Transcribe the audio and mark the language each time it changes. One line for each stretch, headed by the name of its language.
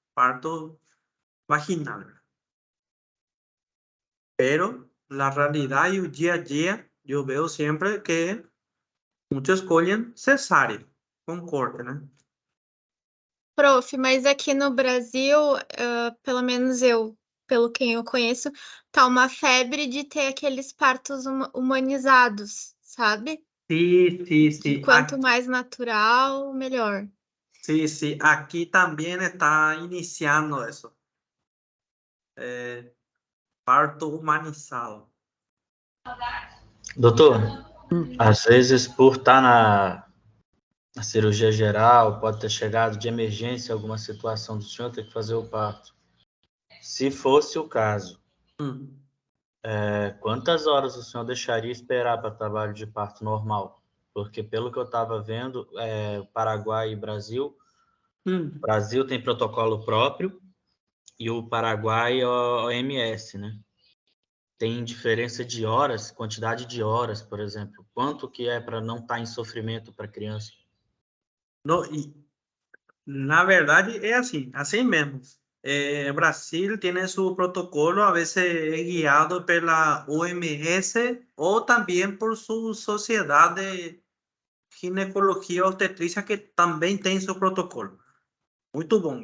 Spanish: Parto vaginal, ¿verdad? Pero la realidad y el día a día, yo veo siempre que muchos
Portuguese: escolhem cesárea com corte, né? Prof, mas aqui no Brasil, pelo menos eu, pelo quem eu conheço, tá uma febre de ter aqueles partos humanizados, sabe?
Spanish: Sí, sí,
Portuguese: Que
Spanish: sí.
Portuguese: quanto mais natural, melhor.
Spanish: Sí, sí. Aquí también está iniciando eso. Parto humanizado.
Portuguese: Doutor, às vezes por estar na cirurgia geral, pode ter chegado de emergência alguma situação do senhor ter que fazer o parto. Se fosse o caso, quantas horas o senhor deixaria esperar para trabalho de parto normal? Porque pelo que eu estava vendo, Paraguai e Brasil, Brasil tem protocolo próprio e o Paraguai é o OMS, né? Tem diferença de horas, quantidade de horas, por exemplo. Quanto que é para não estar em sofrimento para a criança?
Spanish: No, y la verdad es así, así mismo. Brasil tiene su protocolo, a veces es guiado por la OMS o también por su sociedad de ginecología obstetricia que también tiene su protocolo. Muy bom.